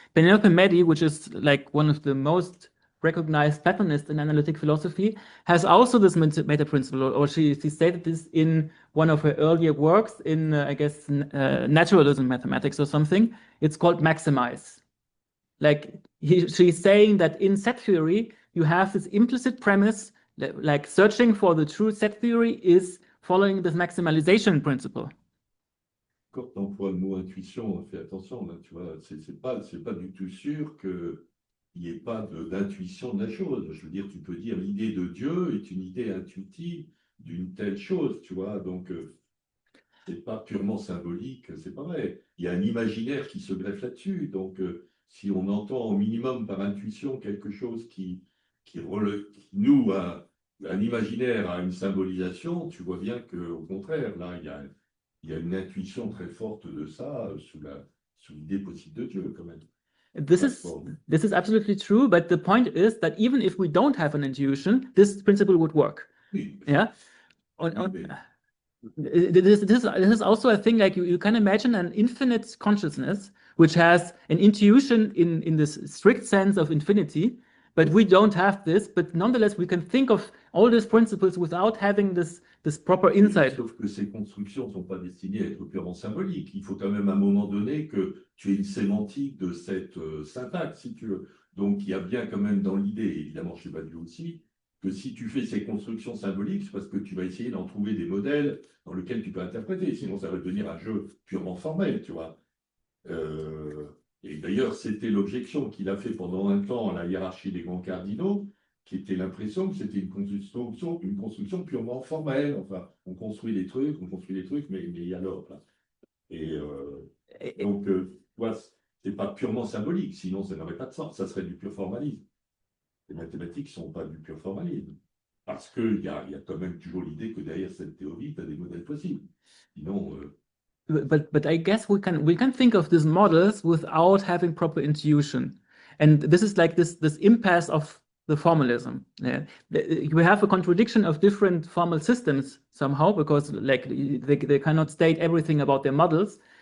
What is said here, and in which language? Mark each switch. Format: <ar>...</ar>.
<en>Penelope, which is like one of the most recognized Platonists in analytic philosophy, has also this meta principle, or she stated this in one of her earlier works in, I guess, naturalism mathematics or something. It's called maximize. Like she's saying that in set theory, you have this implicit premise, like searching for the true set theory is following this maximalization principle.</en> <fr>Quand tu emploies le mot intuition, fais attention, là, tu vois, c'est pas du tout sûr que il n'y ait pas d'intuition de la chose. Je veux dire, tu peux dire l'idée de Dieu est une idée intuitive d'une telle chose, tu vois. Donc, c'est pas purement symbolique, c'est pas vrai. Il y a un imaginaire qui se greffe là-dessus. Donc, si on entend au minimum par intuition quelque chose qui noue un imaginaire à une symbolisation, tu vois bien qu'au contraire, là, il y a une intuition très forte de ça sous l'idée possible de Dieu, quand même.</fr> <en>This is absolutely true, but the point is that even if we don't have an intuition, this principle would work.</en> <fr>Oui,</fr> <en>Yeah. This is also a thing, like you can imagine an infinite consciousness which has an intuition in this strict sense of infinity, but we don't have this. But nonetheless, we can think of all these principles without having this proper insight.</en> <fr>Sauf que ces constructions ne sont pas destinées à être purement symboliques. Il faut quand même à un moment donné que tu aies une sémantique de cette syntaxe, si tu veux. Donc il y a bien quand même dans l'idée, évidemment chez Badiou aussi, que si tu fais ces constructions symboliques, c'est parce que tu vas essayer d'en trouver des modèles dans lesquels tu peux interpréter. Sinon, ça va devenir un jeu purement formel, tu vois. Et d'ailleurs, c'était l'objection qu'il a fait pendant un temps à la hiérarchie des grands cardinaux, qui était l'impression que c'était une construction purement formelle. Enfin, on construit des trucs, mais alors là. Et donc, c'est pas purement symbolique, sinon ça n'aurait pas de sens, ça serait du pur formalisme. Les mathématiques ne sont pas du pur formalisme, parce qu'il y a quand même toujours l'idée que derrière cette théorie, tu as des modèles possibles. Sinon...</fr> <en>But I guess we can think of these models without having proper intuition. And this is like this impasse of the formalism. Yeah. We have a contradiction of different formal systems somehow, because like they cannot state everything about their models.</en>